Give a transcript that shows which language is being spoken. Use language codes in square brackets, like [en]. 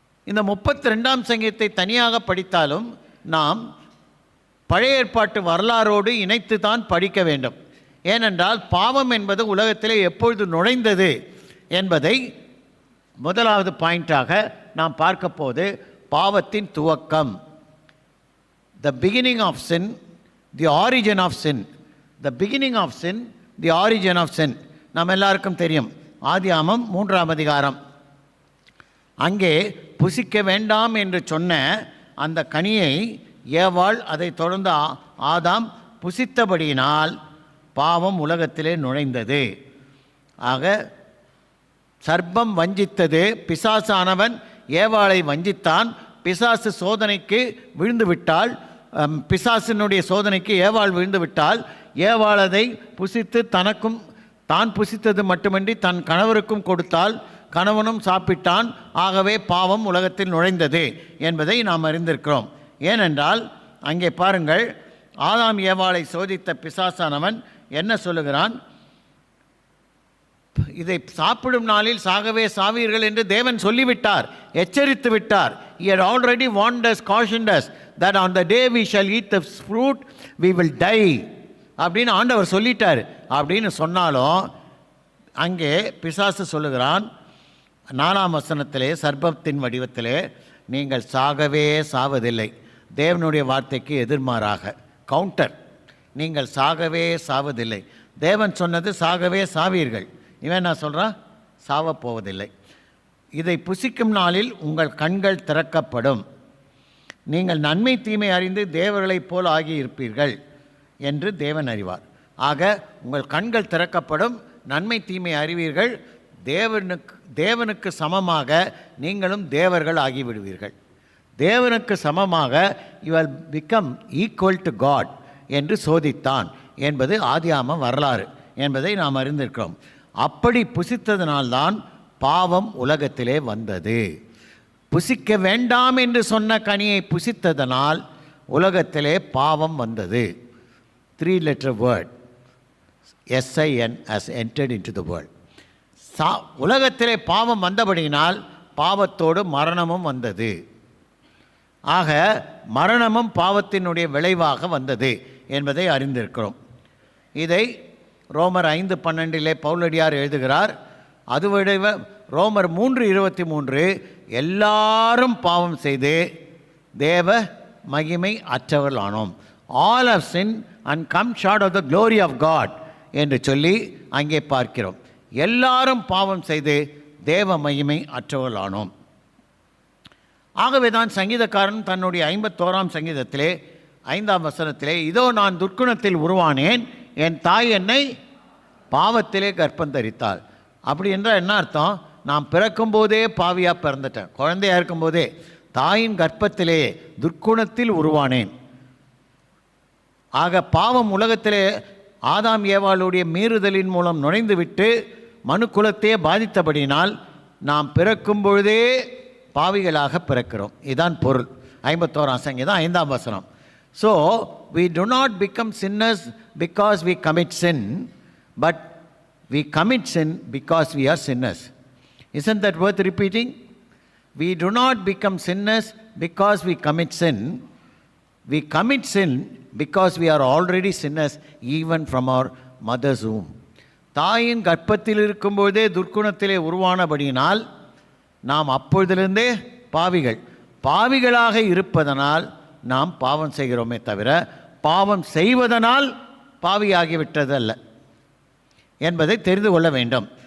[ta] இந்த 32ஆம் சங்கீதத்தை தனியாக படித்தாலும் நாம் பழைய ஏற்பாட்டு வரலாறோடு இணைத்து தான் படிக்க வேண்டும். ஏனென்றால் பாவம் என்பது உலகத்திலே எப்பொழுது நுழைந்தது என்பதை முதலாவது பாயிண்டாக நாம் பார்க்க போது பாவத்தின் துவக்கம், [en] the beginning of sin, [ta] the origin of sin. [en] the beginning of sin, the origin of sin. [ta] நாம் எல்லாருக்கும் தெரியும், ஆதியாகமம் 3ஆம் அதிகாரம். அங்கே புசிக்க வேண்டாம் என்று சொன்ன அந்த கனியை ஏவாள், அதை தொடர்ந்து ஆதாம் புசித்தபடியினால் பாவம் உலகத்திலே நுழைந்தது. ஆக சர்ப்பம் வஞ்சித்தது, பிசாசானவன் ஏவாளை வஞ்சித்தான். பிசாசு சோதனைக்கு விழுந்து விட்டால், பிசாசினுடைய சோதனைக்கு ஏவாள் விழுந்து விட்டால், ஏவாள் அதை புசித்து தனக்கும் தான் புசித்தது மட்டுமின்றி தன் கணவருக்கும் கொடுத்தால், கணவனும் சாப்பிட்டான். ஆகவே பாவம் உலகத்தில் நுழைந்தது என்பதை நாம் அறிந்திருக்கிறோம். ஏனென்றால் அங்கே பாருங்கள், ஆதாம் ஏவாளை சோதித்த பிசாசானவன் என்ன சொல்லுகிறான்? இதை சாப்பிடும் நாளில் சாகவே சாவீர்கள் என்று தேவன் சொல்லிவிட்டார், எச்சரித்து விட்டார். [en] He had already warned us, cautioned us that on the day we shall eat the fruit we will die [ta] அப்படின்னு ஆண்டவர் சொல்லிட்டார். அப்படின்னு சொன்னாலும் அங்கே பிசாசு சொல்லுகிறான் 4ஆம் வசனத்திலே, சர்ப்பத்தின் வடிவத்திலே, நீங்கள் சாகவே சாவதில்லை. தேவனுடைய வார்த்தைக்கு எதிர்மாறாக கவுண்டர், நீங்கள் சாகவே சாவதில்லை. தேவன் சொன்னது சாகவே சாவீர்கள். இவன் என்ன சொல்கிறான்? சாவப்போவதில்லை. இதை புசிக்கும் நாளில் உங்கள் கண்கள் திறக்கப்படும், நீங்கள் நன்மை தீமை அறிந்து தேவர்களைப் போல் ஆகியிருப்பீர்கள் என்று தேவன் அறிவார். ஆக உங்கள் கண்கள் திறக்கப்படும், நன்மை தீமை அறிவீர்கள், தேவனுக்கு சமமாக நீங்களும் தேவர்கள் ஆகிவிடுவீர்கள். தேவனுக்கு சமமாக [en] you will become equal to God [ta] என்று சோதித்தான் என்பது ஆதியாகம வரலாறு என்பதை நாம் அறிந்திருக்கிறோம். அப்படி புசித்ததனால்தான் பாவம் உலகத்திலே வந்தது. புசிக்க வேண்டாம் என்று சொன்ன கனியை புசித்ததனால் உலகத்திலே பாவம் வந்தது. [en] 3-letter word SIN has entered into the world. [ta] உலகத்திலே பாவம் வந்தபடியினால் பாவத்தோடு மரணமும் வந்தது. ஆக மரணமும் பாவத்தினுடைய விளைவாக வந்தது என்பதை அறிந்திருக்கிறோம். இதை ரோமர் 5:12 பவுலடியார் எழுதுகிறார். அதுவிட ரோமர் 3:23 எல்லாரும் பாவம் செய்து தேவ மகிமை அற்றவர்களானோம். [en] all have sinned and come short of the glory of God [ta] என்று சொல்லி அங்கே பார்க்கிறோம். எல்லாரும் பாவம் செய்து தேவ மகிமை அற்றவர்களானோம். ஆகவே தான் சங்கீதக்காரன் தன்னுடைய 51ஆம் சங்கீதத்திலே 5ஆம் வசனத்திலே, இதோ நான் துர்க்குணத்தில் உருவானேன், என் தாய் என்னை பாவத்திலே கர்ப்பம் தரித்தாள். அப்படி என்றால் என்ன அர்த்தம்? நான் பிறக்கும்போதே பாவியாக பிறந்துட்டேன். குழந்தையாக இருக்கும்போதே தாயின் கர்ப்பத்திலே துர்க்குணத்தில் உருவானேன். ஆக பாவம் உலகத்திலே ஆதாம் ஏவாளுடைய மீறுதலின் மூலம் நுழைந்துவிட்டு மனு குலத்தையே பாதித்தபடினால் நாம் பிறக்கும் பொழுதே பாவிகளாக பிறக்கிறோம். இதுதான் பொருள். 51ஆம் சங்கீதம் 5ஆம் வசனம். [en] So we do not become sinners because we commit sin, but we commit sin because we are sinners. Isn't that worth repeating? We do not become sinners because we commit sin. We commit sin because we are already sinners even from our mother's womb. [ta] தாயின் கர்ப்பத்தில் இருக்கும்போதே துர்க்குணத்திலே உருவானபடியினால் நாம் அப்பொழுதிலிருந்தே பாவிகளாக இருப்பதனால் நாம் பாவம் செய்கிறோமே தவிர பாவம் செய்வதனால் பாவியாகிவிட்டதல்ல என்பதை தெரிந்து கொள்ள வேண்டும்.